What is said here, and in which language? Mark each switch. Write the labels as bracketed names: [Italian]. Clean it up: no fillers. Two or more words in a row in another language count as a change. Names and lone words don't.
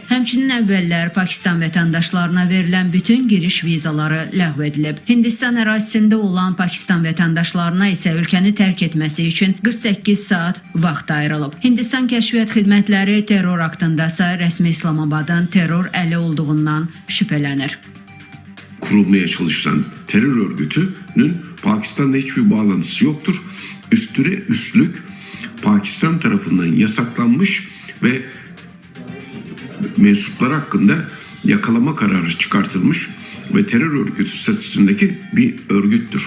[Azerbaijani] Həmçinin əvvəllər Pakistan vətəndaşlarına verilən bütün giriş vizaları ləğv edilib. Hindistan ərazisində olan Pakistan vətəndaşlarına isə ölkəni tərk etməsi üçün 48 saat vaxt ayrılıb. Hindistan Kəşfiyyat Xidmətləri terror aktındasa rəsmi İslamabadın terror əli olduğundan şübhələnir. [Turkish] Kurulmaya çalışılan terör örgütünün Pakistan'la hiçbir bağlantısı yoktur. Üstüne üstlük Pakistan tarafından yasaklanmış ve mensupları hakkında yakalama kararı çıkartılmış ve terör örgütü statüsündeki bir örgüttür.